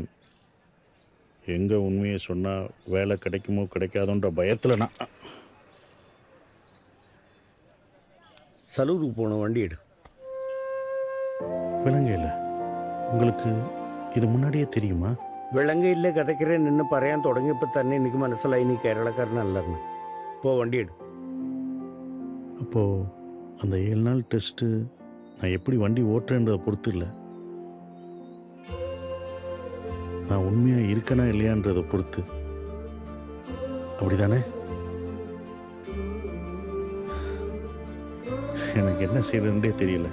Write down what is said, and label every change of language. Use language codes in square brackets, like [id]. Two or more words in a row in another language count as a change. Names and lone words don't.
[ta] எங்கே உண்மையை சொன்னால் வேலை கிடைக்குமோ கிடைக்காதோன்ற பயத்தில் நான் சலூருக்கு போன வண்டி எடு. விலங்கையில் உங்களுக்கு இது முன்னாடியே தெரியுமா? [ml] വിളങ്കയില്ല കഥയ്ക്കരെ നിന്ന് പറയാൻ തുടങ്ങിയപ്പോൾ തന്നെ എനിക്ക് മനസ്സിലായി നീ കേരളക്കാരനല്ലെന്ന്. പോ വണ്ടി എடு. [ta] அப்போது அந்த 7 நாள் டெஸ்ட்டு நான் எப்படி வண்டி ஓட்டுறேன்றதை பொறுத்து இல்லை, நான் உண்மையாக இருக்கனா இல்லையான்றதை பொறுத்து. அப்படிதானே? எனக்கு என்ன செய்யறதுன்றே தெரியல.